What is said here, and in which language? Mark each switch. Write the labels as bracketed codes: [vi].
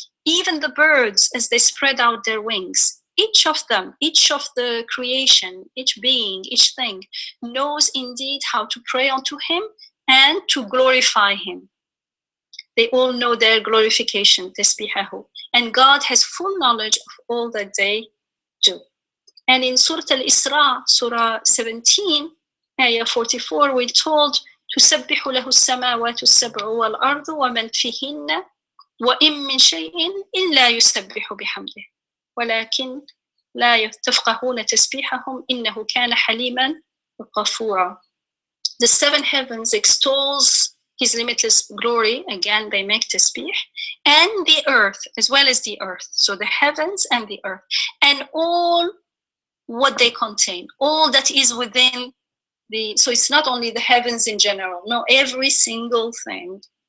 [en] Even the birds, as they spread out their wings, each of them, each of the creation, each being, each thing knows indeed how to pray unto him and to glorify him. They all know their glorification, tasbihahu. And God has full knowledge of all that they do. And in Surah Al-Isra, Surah 17, ayah 44, we're told, [ar] تُسَبِّحُ لَهُ السَّمَاوَاتُ السَّبْعُ وَالْأَرْضُ وَمَنْ فِيهِنَّ وَإِن مِّن شَيْءٍ إِلَّا يُسَبِّحُ بِحَمْدِهِ وَلَكِنْ لَا تَفْقَهُونَ تَسْبِيحَهُمْ إِنَّهُ كَانَ حَلِيمًا غَفُورًا. [en] The seven heavens extols his limitless glory, again they make tasbih, and the earth, as well as the earth. So the heavens and the earth, and all what they contain, all that is within so it's not only the heavens in general, no, every single thing.